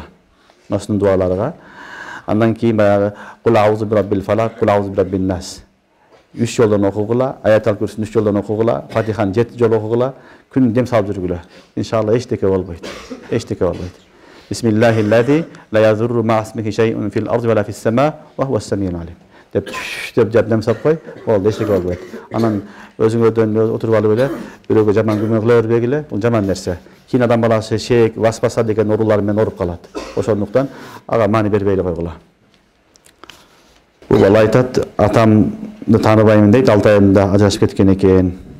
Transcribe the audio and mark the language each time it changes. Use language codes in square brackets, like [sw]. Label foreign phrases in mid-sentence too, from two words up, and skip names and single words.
[ky] Маснун дуаларга. Андан кийин баягы [ar] قل أعوذ برب الفلق، قل أعوذ برب الناس. [ky] 3 жолдон окугула, аятал курсун 3 жолдон окугула, Фатиханы 7 жолу окугула, күн дем салып жүргүлө. Иншалла эчтеке болбойт. Эчтеке болбойт. [ar] بسم الله الذي لا يضر مع اسمه شيء في الأرض ولا في السماء وهو السميع العليم. [ky] Деп дем салып кой, болду, эчтеке болбойт. Анан өзүңөрдөн отуруп алып эле, бирөөгө жаман күмө кыла бербегиле, бул жаман нерсе. Кийин адам баласы шек, васпаса деген оорулар менен ооруп калат. Ошондуктан ага маани бербей эле койгула. Бул бала айтат, атамды тааныбаймын дейт, 6 айында ажырашып кеткен экен.